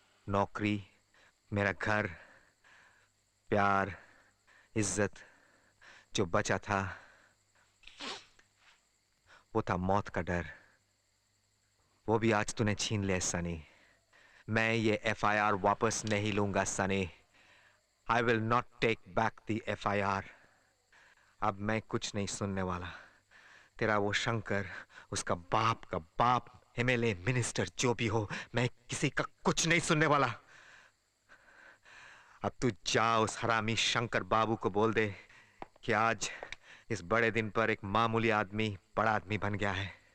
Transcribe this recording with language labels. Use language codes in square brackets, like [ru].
[hi] नौकरी, मेरा घर, प्यार, इज्जत। जो बचा था वो था मौत का डर। वो भी आज तूने छीन लिया सनी। मैं ये FIR वापस नहीं लूंगा Sunny. [en] I will not take back the FIR. [hi] अब मैं कुछ नहीं सुनने वाला। तेरा वो शंकर, उसका बाप का बाप, MLA, मिनिस्टर, जो भी हो, मैं किसी का कुछ नहीं सुनने वाला। अब तू जा उस हरामी शंकर बाबू को बोल दे कि आज इस बड़े दिन पर एक मामूली आदमी बड़ा आदमी बन गया है।